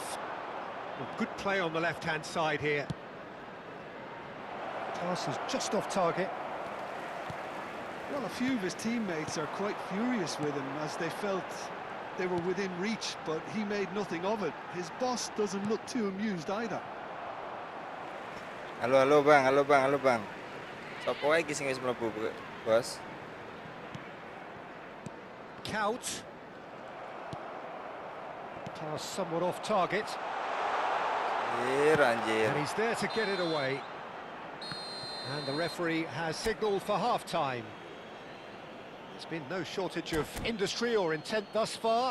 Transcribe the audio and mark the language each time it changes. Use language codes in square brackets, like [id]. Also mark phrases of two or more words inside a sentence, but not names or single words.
[en] Well, good play on the left-hand side here. Pass is just off target. Well, a few of his teammates are quite furious with him as they felt they were within reach, but he made nothing of it. His boss doesn't look too amused either. [id] Halo bang, halo bang. [jv] Sopo wae sing wis mlebu, Bos? Kaut. [en] Pass somewhat off target. [id] Anjir. [en] And he's there to get it away. And the referee has signalled for half-time. There's been no shortage of industry or intent thus far.